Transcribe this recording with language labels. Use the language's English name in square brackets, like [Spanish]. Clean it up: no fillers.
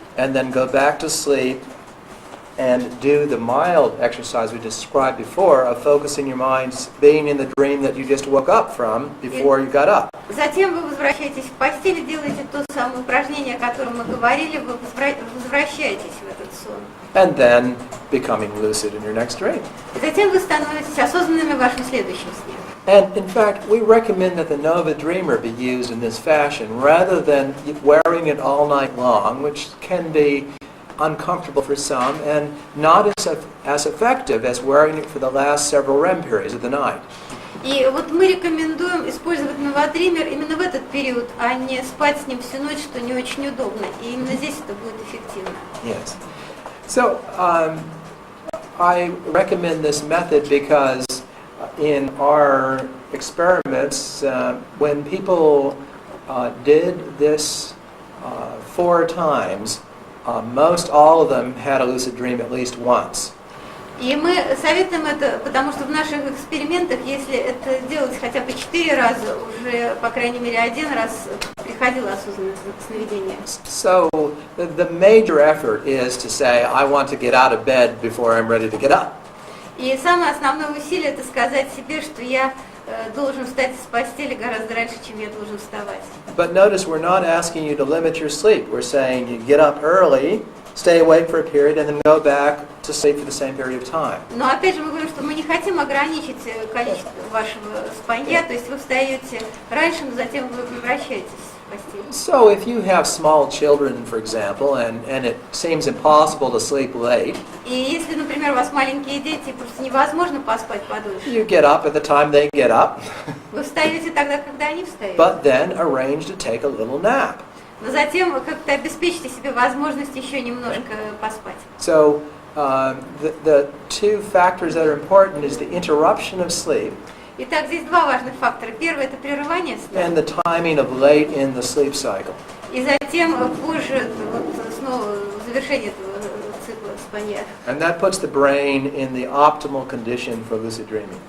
[English] and then go back to sleep and do the mild exercise we described before of focusing your mind being in the dream that you just woke up from before you got up. [Russian] Затем вы возвращаетесь в постель, делаете то самое упражнение, о котором мы говорили, вы возвращаетесь в этот сон. [English] And then becoming lucid in your next dream. [Russian] И затем вы становитесь осознанными в вашем следующем сне. [English] And in fact, we recommend that the Nova Dreamer be used in this fashion rather than wearing it all night long, which can be uncomfortable for some and not as effective as wearing it for the last several REM periods of the night. [Russian] И вот мы рекомендуем использовать новодример именно в этот период, а не спать с ним всю ночь, что не очень удобно. И именно здесь это будет эффективно. [English] Yes. So I recommend this method because in our experiments, when people did this 4 times, most all of them had a lucid dream at least once. [Russian] И мы советуем это, потому что в наших экспериментах, если это делать хотя бы 4 раза, уже, по крайней мере, 1 раз приходило осознанное сновидение. [English] So the major effort is to say, I want to get out of bed before I'm ready to get up. [Russian] И самое основное усилие — это сказать себе, что я должен встать с постели гораздо раньше, чем я должен вставать. [English] But notice we're not asking you to limit your sleep. We're saying you get up early, stay awake for a period, and then go back to sleep for the same period of time. [Russian] Но опять же мы говорим, что мы не хотим ограничить количество вашего спанья, то есть вы встаете раньше, но затем вы возвращаетесь в постель. [English] So if you have small children, for example, and it seems impossible to sleep late, [Russian] И если, например, у вас маленькие дети, просто невозможно поспать подольше, [English] you get up at the time they get up, [Russian] вы встаете тогда, когда они встают. [English] but then arrange to take a little nap. [Russian] Но затем вы как-то обеспечите себе возможность еще немножко поспать. [English] So the 2 factors that are important is the interruption of sleep [Russian] Итак, здесь 2 важных фактора. Первый — это прерывание сна, [English] and the timing of late in the sleep cycle. [Russian] и затем позже вот, снова завершение этого цикла спанья. [English] And that puts the brain in the optimal condition for lucid dreaming.